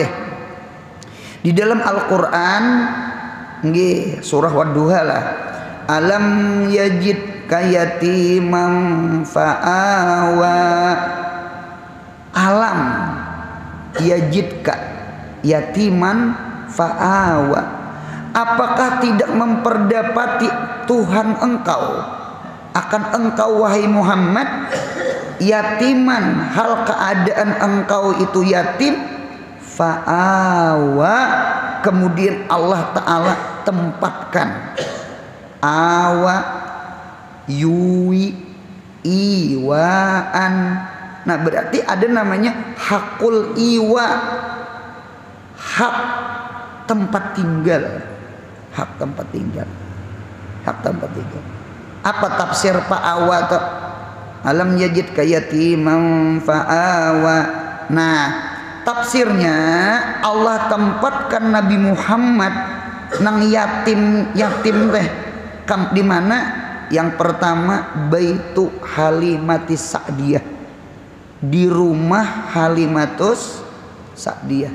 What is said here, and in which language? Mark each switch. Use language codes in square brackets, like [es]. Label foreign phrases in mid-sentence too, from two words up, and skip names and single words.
[id] Di dalam Al-Quran, nggih surah Wadduha lah. [ar] ألم يجدك يتيما فآوى. ألم يجدك يتيما فآوى. [id] Apakah tidak memperdapati Tuhan engkau akan engkau wahai Muhammad yatiman, hal keadaan engkau itu yatim, fa'awa, kemudian Allah Ta'ala tempatkan, [ar] آوى يؤوي إيواء. [id] Nah berarti ada namanya [ar] حق الإيواء, [id] hak tempat tinggal, hak tempat tinggal, hak tempat tinggal. Apa tafsir fa'awa? [ar] ألم يجدك يتيما فآوى. [id] Nah tafsirnya Allah tempatkan Nabi Muhammad nang yatim teh di mana? Yang pertama Baitu Halimatis Sa'diyah, di rumah Halimatus Sa'diyah.